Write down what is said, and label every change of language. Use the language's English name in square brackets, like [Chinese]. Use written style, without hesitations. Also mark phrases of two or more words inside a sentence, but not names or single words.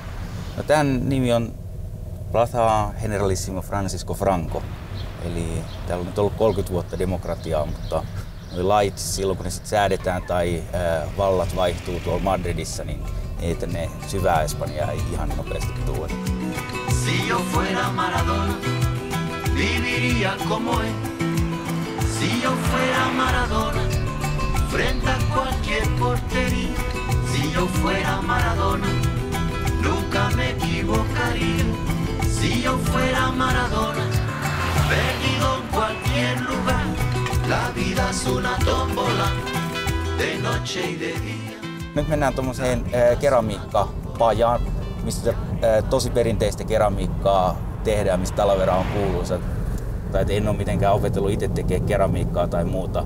[Finnish] No, tämän nimi on Plaza Generalissimo Francisco Franco. Eli täällä on nyt ollut 30 vuotta demokratiaa, mutta lait silloin kun ne sitten säädetään tai vallat vaihtuu tuolla Madridissa, niin ei tänne syvää Espanjaa ei ihan nopeasti tule. [Spanish] Si yo fuera Maradona, viviría como él. Si yo fuera Maradona, frente a cualquier portería. Si yo fuera Maradona, nunca me equivocaría. Si yo fuera Maradona, perdido en cualquier lugar. La vida es una tómbola, de noche y de día. [Finnish] Nyt mennään tuommoiseen keramiikkapajaan, mistä tosi perinteistä keramiikkaa tehdään, mistä Talavera on kuuluisa. Tai en ole mitenkään opetellut itse tekemään keramiikkaa tai muuta.